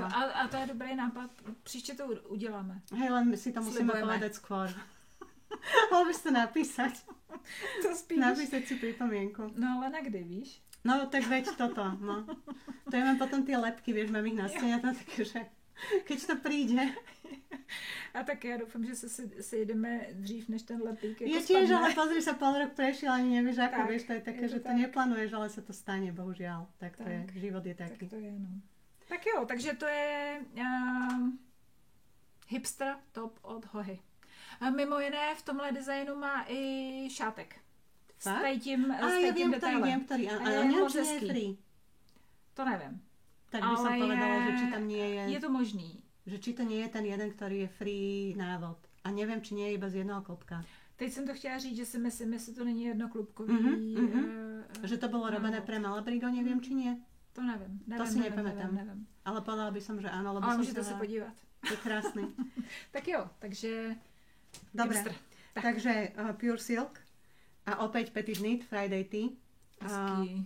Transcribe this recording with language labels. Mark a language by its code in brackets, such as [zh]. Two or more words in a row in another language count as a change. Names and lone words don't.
[cs] A to je dobrý nápad. Příště to uděláme. [sk] Hej, len si to musíme [cs] Slibujeme. [sk] povedať skôr. Mohol by si to napísať. [cs] To spíš. [sk] Napísať si pripomienku. [cs] No ale na kdy, víš? [sk] No, tak veď toto, no. To ja mám potom tie lepky, vieš, mám ich na stene a tam také, že keď to príde. [cs] A tak já doufám, že se sejdeme dřív, než ten lepík jako [sk] Ja tiež, [cs] spadne. [sk] ale pozri sa, pol rok prešiel, ani nevieš ako, [cs] Tak, [sk] vieš, to je také, [cs] je to [sk] že to [cs] tak. [sk] neplánuješ, ale sa to stane, bohužiaľ. Tak to je, [cs] Tak. [sk] život je [cs] Tak [sk] taký. [cs] to je, no. Tak jo, takže to je hipster top od Hohy. A mimo jiné v tomhle designu má i šátek. S [sk] Fakt? [cs] tím, [sk] A [cs] s [sk] ja [cs] tím [sk] viem, [cs] detailem. [sk] ktorý, [cs] A [sk] ale [cs] je [sk] neviem, [cs] moc [sk] či nie je [cs] hezký. [sk] free. [cs] To nevím. [sk] Tak by som [cs] Ale [sk] povedala, že či tam nie je, [cs] Je to možný. [sk] že či to nie je ten jeden, ktorý je free návod. A neviem, či nie je iba z jedného klopka. [cs] Teď jsem to chtěla říct, že si myslím, jestli to není jednoklubkový. [sk] Že to bolo robené pre Malabrigo, neviem, či nie. [cs] To nevím. [sk] To si nepamätám. [cs] Nevím. [sk] Ale povedala by som, že áno, lebo [cs] Ale [sk] som [cs] můžete se [sk] sa... [cs] podívat. [sk] Je krásny. [cs] Tak jo, takže... [sk] Dobre, [cs] hipster. Tak. [sk] takže Pure Silk a opäť Petit Knit Friday Tea. [cs] Hezký.